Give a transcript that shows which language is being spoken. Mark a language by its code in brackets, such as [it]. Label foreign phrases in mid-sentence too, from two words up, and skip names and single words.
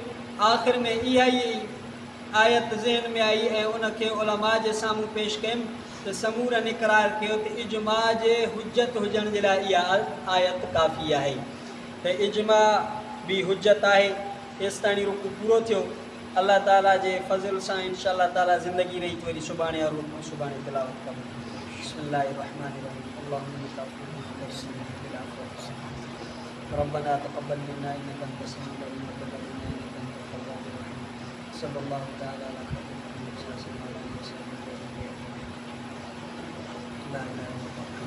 [sd] आख़िर में इहा ई आयत ज़हन में आई ऐं उनखे उलमा जे साम्हूं पेश कयुमि त समूरनि इक़रार कयो त इजमा जे हुजत हुजण जे लाइ इहा आयत काफ़ी आहे, त इजमा भी हुजत आहे। हेसि ताणी रुकू पूरो थियो। [ar] الله تعالى [sd] जे फज़ल सां [ar] إن شاء الله تعالى [sd] ज़िंदगी रही वरी सुभाणे और रुकू सुभाणे तिलावत कयूं। [ar] بسم الله الرحمن الرحيم ربنا تقبل منا إنك أنت السميع العليم وتب علينا إنك أنت التواب الرحيم صلى الله تعالى على خير المرسلين لا إله إلا الله.